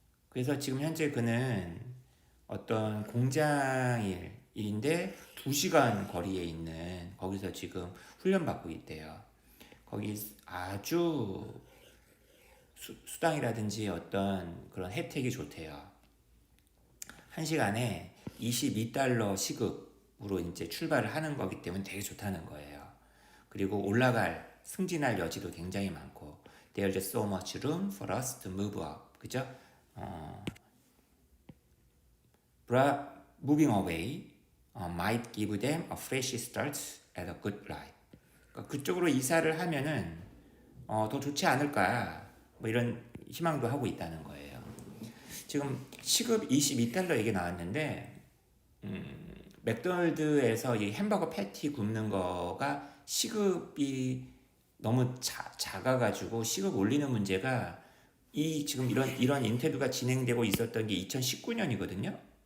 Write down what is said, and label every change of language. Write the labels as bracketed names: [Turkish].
[Korean] 그래서 지금 현재 그는 어떤 공장일인데 2시간 거리에 있는 거기서 지금 훈련받고 있대요. 거기 아주 수당이라든지 어떤 그런 혜택이 좋대요. 1시간에 22달러 시급으로 이제 출발을 하는 거기 때문에 되게 좋다는 거예요. 그리고 올라갈 승진할 여지도 굉장히 많고 There's so much room for us to move up. 그죠? [English] Moving away might give them a fresh start at a good life. [Korean] 그러니까 그쪽으로 이사를 하면은 더 좋지 않을까 뭐 이런 희망도 하고 있다는 거예요. 지금 시급 22달러 얘기 나왔는데 맥도날드에서 이 햄버거 패티 굽는 거가 시급이 너무 작아가지고 시급 올리는 문제가 지금 이런 인터뷰가 진행되고 있었던 게 2019년이거든요.